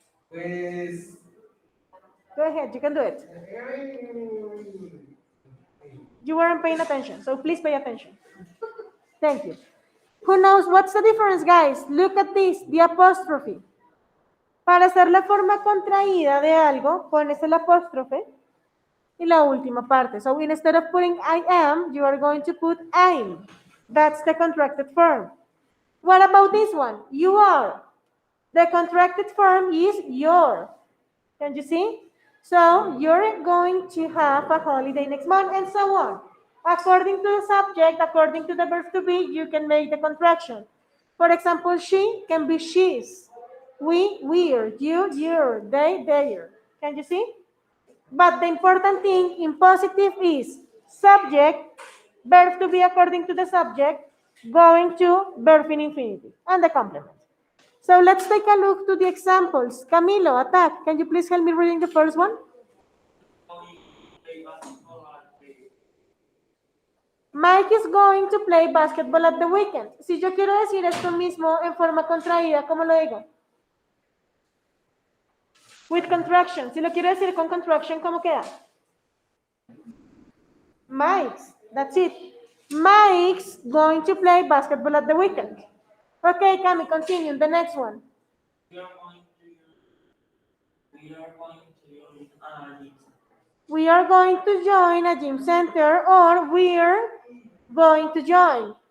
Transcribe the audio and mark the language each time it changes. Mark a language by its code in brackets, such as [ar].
[en] Pues, Go ahead, you can do it. You weren't paying attention, so please pay attention. Thank you. Who knows what's the difference, guys? Look at this, the apostrophe. [es] Para hacer la forma contraída de algo, pones el apóstrofe y la última parte. [en] So instead of putting I am, you are going to put I'm. That's the contracted form. What about this one? You are. The contracted form is your. Can you see? So you're going to have a holiday next month and so on. According to the subject, according to the verb to be, you can make the contraction. For example, she can be she's. We, we're. You, you're. They, they're. Can you see? But the important thing in positive is subject, verb to be according to the subject, going to, verb in infinitive, and the complement. So let's take a look to the examples. Camilo, attack. Can you please help me reading the first one? Mike is going to play basketball at the weekend. [es] Si yo quiero decir esto mismo en forma contraída, ¿cómo lo digo? [en] With contraction. [es] Si lo quiero decir con contraction, ¿cómo queda? Mike's. [en] That's it. Mike's going to play basketball at the weekend. Okay, Cami, continue. The next one. We are going to join a gym center. We are going to join a gym center or we're going to join.